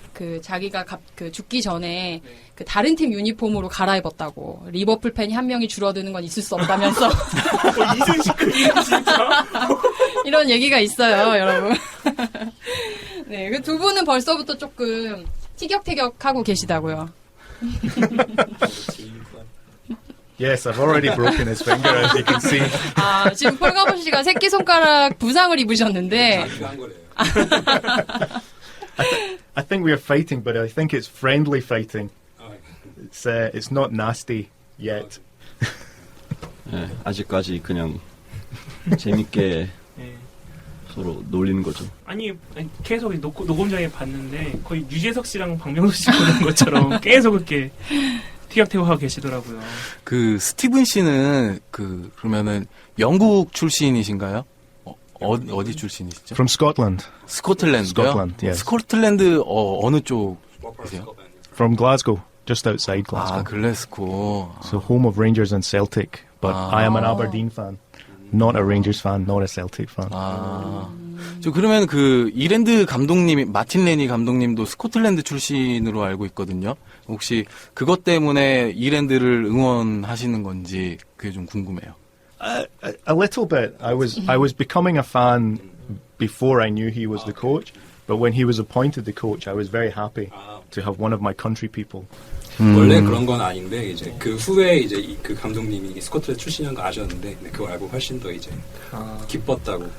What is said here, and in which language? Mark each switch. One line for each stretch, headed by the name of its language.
Korean: 그 자기가 그 죽기 전에 그 다른 팀 유니폼으로 갈아입었다고. 리버풀 팬이 한 명이 줄어드는 건 있을 수 없다면서. 이순신 그게 진짜. 이런 얘기가 있어요, 여러분. 네, 그 두 분은 벌써부터 조금 티격태격하고 계시다고요.
English: Yes, I've already broken his finger, as you can see.
Korean: 아, 지금 폴가버 씨가 새끼손가락 부상을 입으셨는데. 한 거래요.
English: I think we are fighting, but I think it's friendly fighting. It's not nasty yet.
Korean: 네, 아직까지 그냥 재밌게 네. 서로 놀리는 거죠. 아니 계속 녹음장에 봤는데 거의 유재석 씨랑 박명수 씨 보는 것처럼 계속 그렇게 티격태격하고 계시더라고요. 그 스티븐 씨는 그러면은 영국 출신이신가요? 어디 출신이시죠?
English: From Scotland.
Korean: 스코틀랜드요?
English: Scotland, yes.
Korean: 스코틀랜드 어느 쪽이세요?
English: From Glasgow, just outside Glasgow.
Korean: 아, 글래스고.
English: So home of Rangers and Celtic. But I am an Aberdeen fan. Not a Rangers fan, not a Celtic fan.
Korean: 저 그러면 그 이랜드 감독님이 마틴 레니 감독님도 스코틀랜드 출신으로 알고 있거든요. 혹시 그것 때문에 이랜드를 응원하시는 건지 그게 좀 궁금해요.
English: A little bit. I was becoming a fan before I knew he was the coach. But when he was appointed the coach, I was very happy to have one of my country people.
Korean: 원래 그런 건 아닌데 이제 그 후에 이제 그 감독님이 스코틀랜드 출신이라는 거 아셨는데 그걸 알고 훨씬 더 이제 기뻤다고